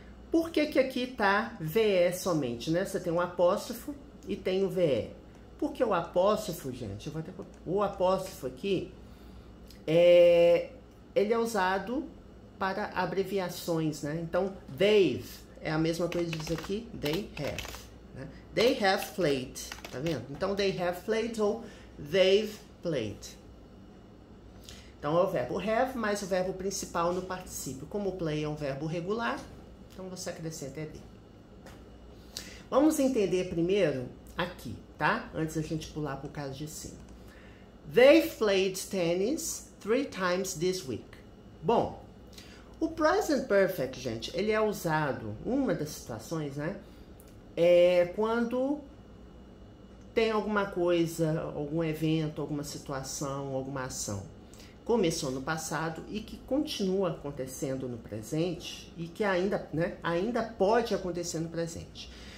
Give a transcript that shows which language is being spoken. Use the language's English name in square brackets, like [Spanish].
[Portuguese] Por que que aqui tá VE somente, né? Você tem um apóstrofo e tem o VE. Porque o apóstrofo, gente, eu vou até... o apóstrofo aqui, ele é usado para abreviações, né? Então, they've é a mesma coisa que diz aqui, [English] they have. [Portuguese] Né? [English] They have played, [Portuguese] tá vendo? Então, [English] they have played [Portuguese] ou [English] they've played. [Portuguese] Então, é o verbo have mais o verbo principal no particípio. Como play é um verbo regular, então você acrescenta ed. Vamos entender primeiro aqui, tá? Antes da gente pular para o caso de cima. [English] They played tennis 3 times this week. [Portuguese] Bom, o present perfect, gente, ele é usado, uma das situações, né? É quando tem alguma coisa, algum evento, alguma situação, alguma ação. Começou no passado e que continua acontecendo no presente e que ainda, né, ainda pode acontecer no presente.